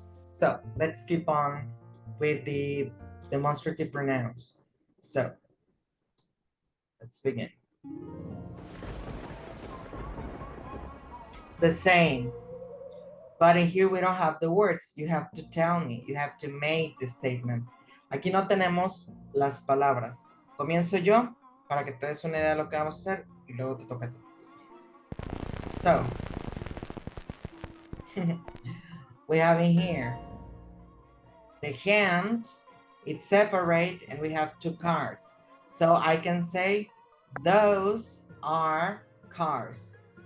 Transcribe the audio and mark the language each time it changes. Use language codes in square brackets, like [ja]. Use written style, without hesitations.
[en] So let's keep on with the demonstrative pronouns. So let's begin. The same. But in here we don't have the words. You have to tell me. You have to make the statement. [es] Aquí no tenemos las palabras. Comienzo yo para que te des una idea de lo que vamos a hacer y luego te toca a ti. [en] So, we have in here the hand, it's separate and we have 2 cars. So I can say those are cars.